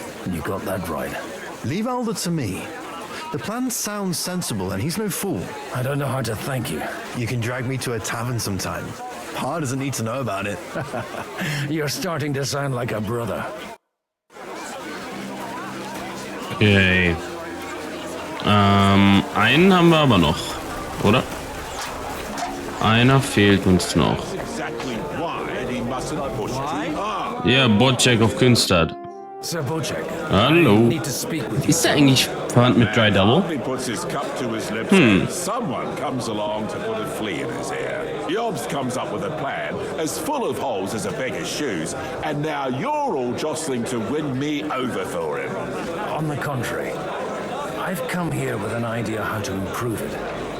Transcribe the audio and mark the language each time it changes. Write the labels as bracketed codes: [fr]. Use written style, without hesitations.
[en] You got that right. Leave Alder to me. The plan sounds sensible, and he's no fool. I don't know how to thank you. You can drag me to a tavern sometime. Pa doesn't need to know about it. You're starting to sound like a brother. Okay. [de] Einen haben wir aber noch, oder? Einer fehlt uns noch. Ja, Bocek auf Künstad. Sir Bocek, Hallo. Ist der eigentlich verwandt mit Dry Double? [en] Someone comes along to put a flea in his ear. Yobs comes up with a plan as full of holes as a beggar's shoes, and now you're all jostling to win me over for him. On the contrary, I've come here with an idea how to improve it.